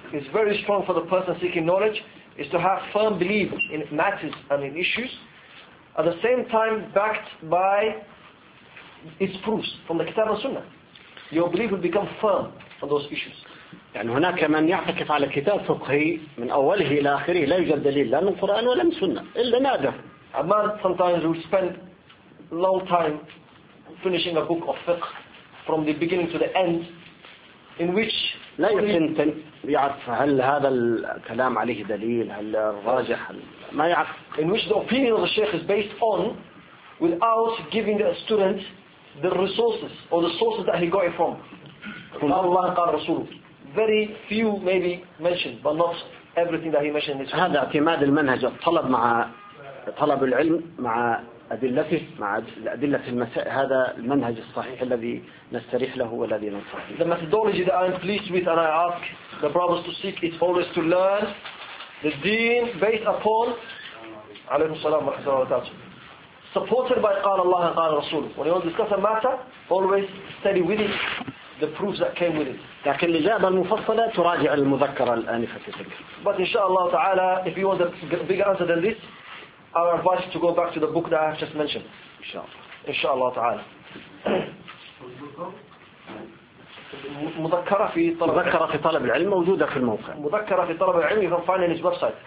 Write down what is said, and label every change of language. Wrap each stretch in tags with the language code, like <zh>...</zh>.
<en>It's very strong for the person seeking knowledge is to have firm belief in matters and in issues, at the same time backed by its proofs from the Kitab and Sunnah. Your belief will become firm on those issues.</en> <ar>يعني هناك من يعتكف على كتاب فقهي من أوله إلى آخره لا يوجد دليل لا من القرآن ولا من السنة إلا نادر.</ar> <en>A man sometimes will spend long time finishing a book of fiqh from the beginning to the end. In which</en> <ar>لا يمكن أن يعرف هل هذا الكلام عليه دليل، هل الراجح، ما يعرف.</ar> <en>In which the opinion of the Sheikh is based on, without giving the student the resources or the sources that he got it from. From Allah</en> <ar>قال رسوله.</ar> <en>Very few maybe mentioned, but not everything that he mentioned. In this</en> <ar>هذا اعتماد المنهج، الطلب مع طلب العلم مع أدلته، مع أدلة المساء، هذا المنهج الصحيح الذي نستريح له والذي ننصح به.</ar> <en>The methodology that I'm pleased with and I ask the brothers to seek is always to learn the deen based upon</en> <ar>عليه السلام ورحمة الله وبركاته</ar> <en>supported by</en> <ar>قال الله قال رسول.</ar> <en>When you discuss a matter, always study with it the proofs that came with it.</en> <ar>لكن الإجابة المفصلة تراجع المذكرة الآنفة تلك.</ar> <en>But</en> <ar>إن شاء الله تعالى</ar> <en>if you want a bigger answer than this, I would advise you to go back to the book that I have just mentioned. Inshallah. Inshallah ta'ala.</en> <ar>مذكرة في طلب العلم موجودة في الموقع. مذكرة في طلب العلم</ar> <en>you can find on his website.</en>